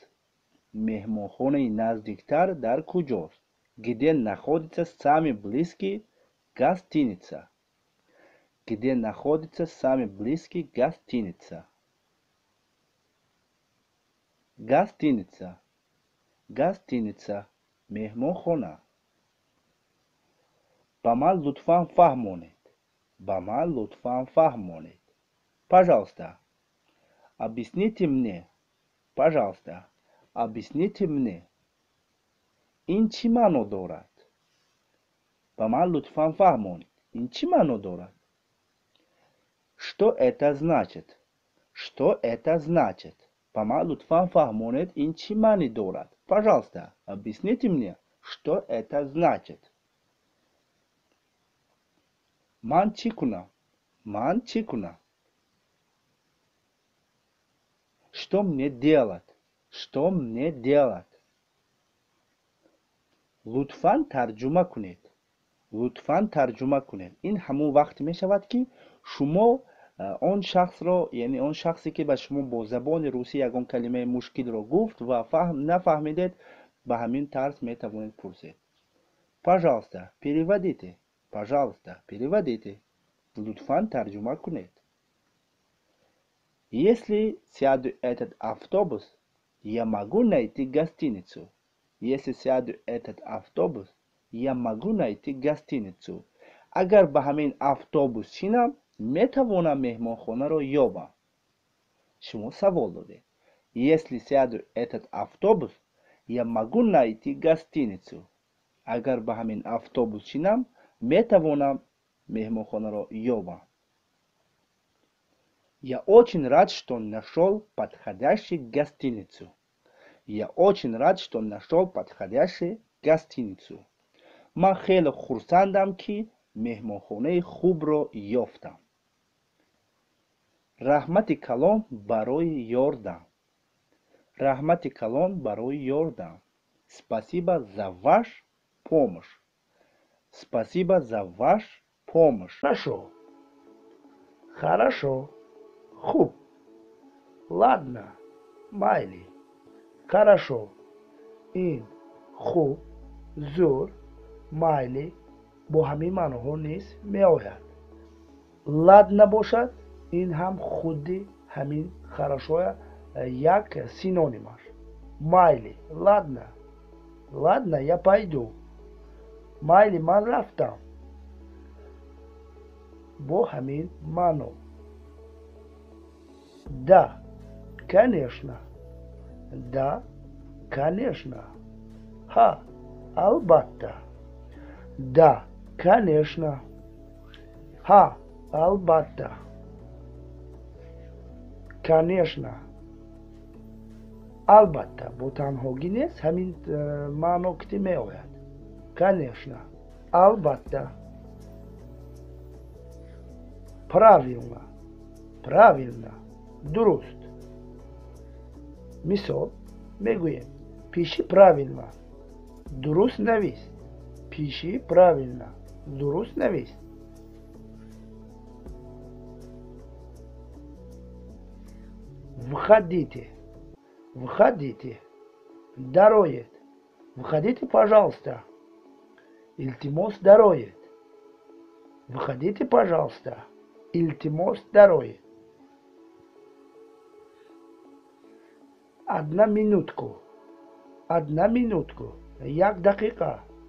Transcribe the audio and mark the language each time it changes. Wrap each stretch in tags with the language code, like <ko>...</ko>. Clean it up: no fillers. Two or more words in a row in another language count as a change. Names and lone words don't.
<tg>меҳмонхонаи наздиктар дар куҷост?</tg> <ru>Где находится самый близкий гостиница? Где находится самый близкий гостиница? гостиница. гостиница.</ru> <tg>меҳмонхона. ба ман лутфан фаҳмонед. ба ман лутфан фаҳмонед.</tg> <ru>Пожалуйста. Объясните мне. Пожалуйста. Объясните мне.</ru> <tg>ин чӣ маъно дорад? ба ман лутфан фаҳмонед. ин чӣ маъно дорад?</tg> <ru>Что это значит? Что это значит?</ru> <tg>ба ман лутфан фаҳмонед, ин чӣ маъни дорад?</tg> <ru>Пожалуйста, объясните мне, что это значит.</ru> <tg>ман чӣ кунам? ман чӣ кунам?</tg> <ru>Что мне делать? Что мне делать?</ru> <tg>лутфан тарҷума кунед. лутфан тарҷума кунед. ин ҳамон вақте мешавад ки шумо он шахсро, яъне он шахсе ки ба шумо бо забони русӣ ягон калимаи мушкилро гуфт ва нафаҳмидед, ба ҳамин тарз метавонед пурсед.</tg> <ru>Пожалуйста, переводите. Пожалуйста, переводите.</ru> <tg>лутфан тарҷума кунед.</tg> <ru>Если сяду этот автобус, я могу найти гостиницу. Если сяду этот автобус, я могу найти гостиницу.</ru> <tg>агар ба ҳамин автобус шинам, метавонам меҳмонхонаро ёбам. шумо савол додед.</tg> <ru>Если сяду этот автобус, я могу найти гостиницу.</ru> <tg>агар ба ҳамин автобус шинам, метавонам меҳмонхонаро ёбам.</tg> <ru>Я очень рад, что нашел подходящую гостиницу. Я очень рад, что нашел подходящую гостиницу.</ru> <tg>ман хеле хурсандам ки меҳмонхонаи хубро ёфтам. раҳмати калон барои ёрдам. раҳмати калон барои ёрдам.</tg> <ru>Спасибо за ваш помощь. Спасибо за ваш помощь. Хорошо. Хорошо. Хуб. Ладно. Майли. Хорошо.</ru> <tg>ин хуб, зур, майли бо ҳамин маъноҳо низ меояд. ладна бошад, ин ҳам худи ҳамин хорошоя як синонимаш.</tg> <ru>майли. ладна. ладна, я пойду.</ru> <tg>майли, ман рафтам. бо ҳамин маъно.</tg> <ru>да, конечно. да, конечно.</ru> <tg>ха, албатта.</tg> <ru>да, конечно. ха,</ru> <tg>албатта.</tg> <ru>конечно.</ru> <tg>албатта бо танҳогӣ нест, ҳамин маъно кити меояд.</tg> <ru>конечно. албатта. правилно. правилно. дуруст.</ru> <tg>мисол мегӯем</tg> <ru>пиши правилно.</ru> <tg>дуруст навис.</tg> <ru>пиши правилно.</ru> <tg>дуруст навис.</tg> <ru>входите, входите, дарует, входите, пожалуйста,</ru> <tg>илтимос дарует,</tg> <ru>входите, пожалуйста,</ru> <tg>илтимос дарует.</tg> <ru>Одна минутку,</ru> <tg>як дакика.</tg>